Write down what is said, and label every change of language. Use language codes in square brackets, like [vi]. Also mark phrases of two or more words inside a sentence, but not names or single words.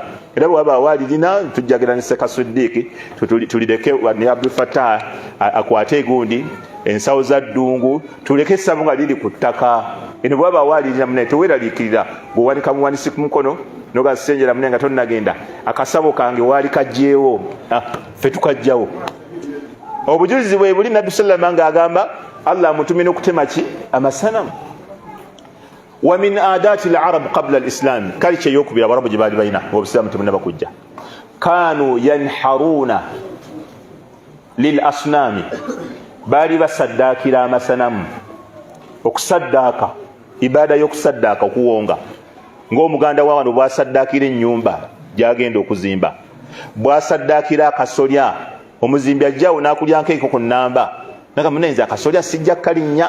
[lg] Era bwaba walirina tujjagiranise Kasuddiiki tulireke ne Abdul Fattah akwate gundi ensawo za ddungu tuleke essabo nga liri ku ttaka. Eno bwaba walirina mune teweeraliikirira bwewanika muwanisi ku mukono nogasenjera mune nga tonnagenda akasabo kange waali kajjeewo ffe tukajjawo. Obujulizi bwe buli Nabbi [ar] صلى الله عليه وسلم [lg] ng'agamba Allah amutumye okutema ki amasanamu. [ar] ومن عادة العرب قبل الإسلام, [lg] kalicha yokubira abarabu gye baali balina obusiraamu tebunnaba kujja, [ar] كانوا ينحرون للأصنام, [lg] baali basaddaakira amasanamu. Okusaddaaka ibada y'okusaddaaka okuwonga, ng'omuganda wa wano bwasaddaakira ennyumba gyagenda okuzimba, bwasaddaakira akasolya omuzimbi ajjawo n'akulyanko enkoko nnamba naga munenze akasolya sijja kalinnya.